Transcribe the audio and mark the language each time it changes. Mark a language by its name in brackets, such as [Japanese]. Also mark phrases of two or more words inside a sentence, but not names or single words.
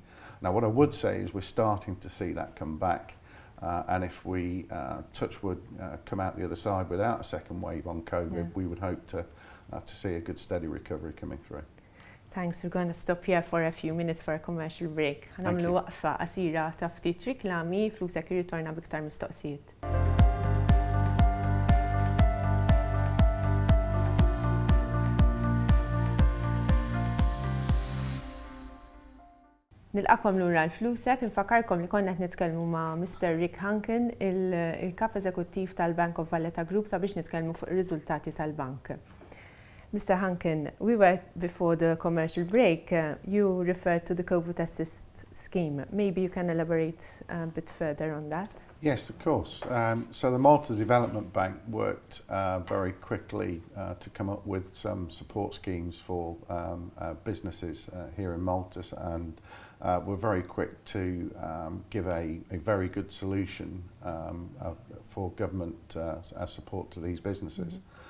[English] Now what I would say is we're starting to see that come back, and if we, touch wood, come out the other side without a second wave on COVID, we would hope to see a good steady recovery coming through. Thanks. We're going to stop here for a few minutes for a commercial break. [Maltese] Għanamlu waqfa qasira ta' ftit riklami, Flusek irritorna biktar mistoqsijiet. Nilqakom lura l-Flusek, infakarkom li konna qed nitkellmu ma' Mr. Hunkin, il-kap eżekuttiv tal-Bank of Valletta Group, sabiex nitkellmu fuq ir-riżultati tal-bank. [English] Mr. Hunkin, we were, before the commercial break, you referred to the COVID Assist scheme. Maybe you can elaborate a bit further on that? Yes, of course. So the Malta Development Bank worked very quickly to come up with some support schemes for businesses here in Malta, and we're very quick to give a very good solution for government support to these businesses.